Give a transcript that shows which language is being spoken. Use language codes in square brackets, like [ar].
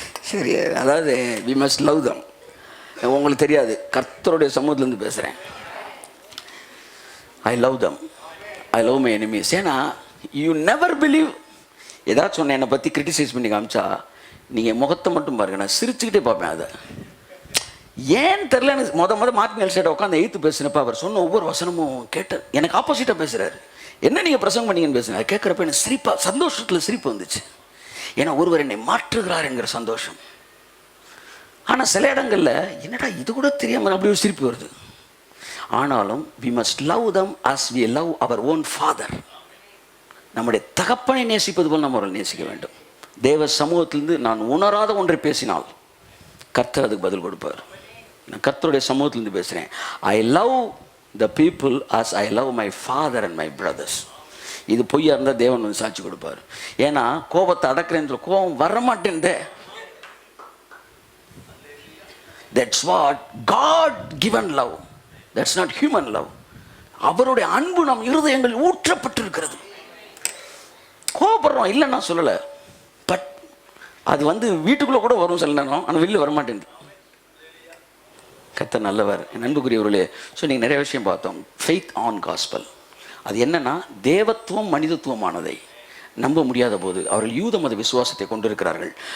[ta] சரி, அதாவது [en] we must love them. [ta] உங்களுக்கு தெரியாது, கர்த்தருடைய சமூகத்திலேருந்து பேசுகிறேன். [en] I love them, I love my enemies. ஏன்னா you never believe. [ta] ஏதாச்சும் ஒன்று என்னை பற்றி கிரிட்டிசைஸ் பண்ணி காமிச்சா நீங்கள் முகத்தை மட்டும் பாருங்க, நான் சிரிச்சுக்கிட்டே பார்ப்பேன். அதை ஏன் தெரில, எனக்கு மொதல் மார்ட்டின் எல்சைட்டை உட்காந்து எய்த்து பேசினப்போ அவர் சொன்ன ஒவ்வொரு வசனமும் கேட்டு எனக்கு ஆப்போசிட்டாக பேசுகிறாரு. என்ன நீங்கள் பிரசங்கம் பண்ணீங்கன்னு பேசுகிறேன். கேட்குறப்ப எனக்கு சிரிப்பாக, சந்தோஷத்தில் சிரிப்பு வந்துச்சு. ஏன்னா ஒருவர் என்னை மாற்றுகிறார் என்கிற சந்தோஷம். ஆனால் சில இடங்களில் என்னடா இது கூட தெரியாமல் அப்படி ஒரு சிரிப்பு வருது. ஆனாலும் [en] we must love them as we love our own father. [ta] நம்முடைய தகப்பனை நேசிப்பது போல் நம்ம அவரை நேசிக்க வேண்டும். தேவ சமூகத்திலிருந்து நான் உணராத ஒன்றை பேசினால் கர்த்தர் அதுக்கு பதில் கொடுப்பார். நான் கர்த்தருடைய சமூகத்திலிருந்து பேசுகிறேன். [en] I love the people as I love my father and my brothers. [ta] இது பொய்யா இருந்தால் தேவன் வந்து சாட்சி கொடுப்பார். ஏன்னா கோபத்தை அடக்கிறேன், கோபம் வரமாட்டேன். [en] That's what God given love. That's not human love. [ta] அவருடைய அன்பு நம் இருதயங்கள் ஊற்றப்பட்டிருக்கிறது. கோபப்படுறோம் இல்லை நான் சொல்லலை, பட் அது வந்து வீட்டுக்குள்ளே கூட வரும் சில நேரம், ஆனால் வெளியில் வரமாட்டேன். கர்த்தர் நல்லவர். என் அன்புக்குரியவர்களே, ஸோ நீங்கள் நிறைய விஷயம் பார்த்தோம். ஃபெய்த் ஆன் காஸ்பல், அது என்னன்னா தேவத்துவம் மனிதத்துவமானதை நம்ப முடியாத போது அவர்கள் யூத மத விசுவாசத்தை கொண்டிருக்கிறார்கள்.